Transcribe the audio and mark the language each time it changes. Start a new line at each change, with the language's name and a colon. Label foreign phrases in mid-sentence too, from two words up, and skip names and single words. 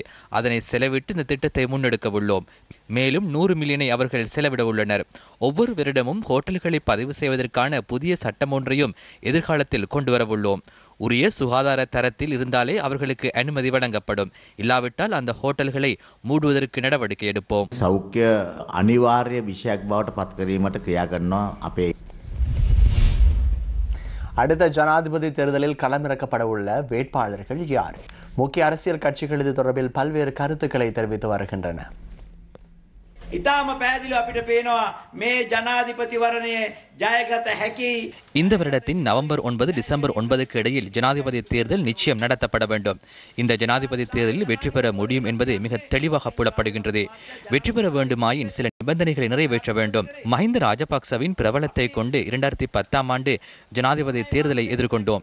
Tamil: அதனை செலவிட்டு இந்த திட்டத்தை முன்னெடுக்க உள்ளோம். மேலும் 100 மில்லியனை அவர்கள் செலவிட உள்ளனர். ஒவ்வொரு வருடமும் ஹோட்டல்களை பதிவு செய்வதற்கான புதிய சட்டம் ஒன்றையும் எதிர்காலத்தில் கொண்டு வரவுள்ளோம். உரிய சுகாதார தரத்தில் இருந்தாலே அவர்களுக்கு அனுமதி வழங்கப்படும். இல்லாவிட்டால் அந்த ஹோட்டல்களை மூடுவதற்கு நடவடிக்கை எடுப்போம்.
Sinhala: සෞඛ්‍ය අනිවාර්ය විෂයක් බවට පත් කිරීමට ක්‍රියා කරනවා අපේ
Tamil: அடுத்த ஜனாதிபதி தேர்தலில் களமிறக்கப்பட உள்ள வேட்பாளர்கள் யார்? முக்கிய அரசியல் கட்சிகள் இது தொடர்பில் பல்வேறு கருத்துக்களை தெரிவித்து வருகின்றன.
Sinhala: ඉතාම පැහැදිලිව අපිට පේනවා මේ ජනාධිපතිවරණයේ ජයගත හැකි.
Tamil: இந்த வருடத்தின் நவம்பர் 9 டிசம்பர் 9க்கு இடையில் ஜனாதிபதி தேர்தல் நிச்சயம் நடத்தப்பட வேண்டும். இந்த ஜனாதிபதி தேர்தலில் வெற்றி பெற முடியும் என்பது மிக தெளிவாக புலப்படுகின்றது. வெற்றி பெற வேண்டுமாயின் சில நிபந்தனைகளை நிறைவேற்ற வேண்டும். மஹிந்த ராஜபக்சவின் பிரபலத்தை கொண்டு 2010ஆம் ஆண்டு ஜனாதிபதி தேர்தலை எதிர்கொண்டோம்.